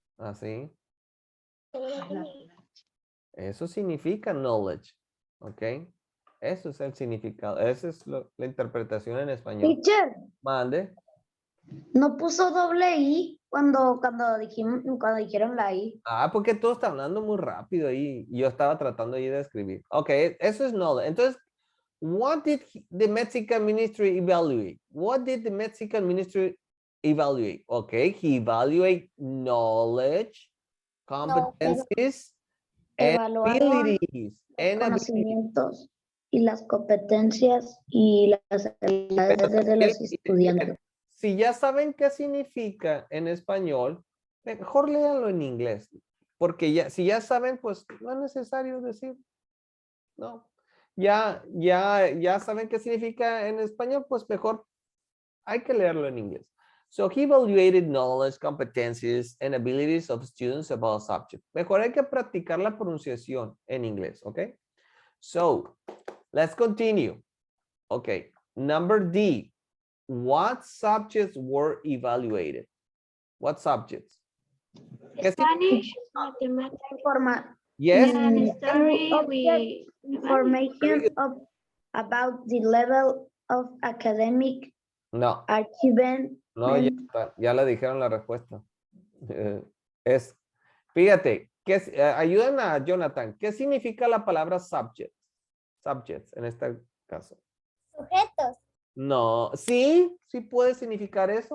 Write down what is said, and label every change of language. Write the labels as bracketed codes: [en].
[es] Así. Eso significa knowledge. ¿Ok? Eso es el significado. Esa es la interpretación en español. [en] Teacher, [es] Mande. no puso doble I cuando dijeron la I. Ah, porque todo está hablando muy rápido ahí. Yo estaba tratando ahí de escribir. Ok, eso es knowledge. [en] Entonces, what did the Mexican ministry evaluate? What did the Mexican ministry evaluate? Okay, he evaluate knowledge, competencies, and [es] Evaluaron [en] abilities. And abilities. [es] conocimientos y las competencias y las habilidades de los estudiantes. Si ya saben qué significa en español, mejor léanlo en inglés. Porque ya, si ya saben, pues no es necesario decir. No. Ya saben qué significa en español, pues mejor hay que leerlo en inglés. [en] So he evaluated knowledge, competencies, and abilities of students about subject. [es] Mejor hay que practicar la pronunciación en inglés, ¿ok? [en] So, let's continue. Okay, number D. What subjects were evaluated? What subjects? [es] ¿Qué [en] Spanish, mathematics, Yes. and history. Information about the level of academic [es] No, [en] achievement. [es] no, ya está, ya le dijeron la respuesta. Es, fíjate, ayuden a Jonathan. ¿Qué significa la palabra subject? Subjects en este caso. Sujetos. No, sí puede significar eso,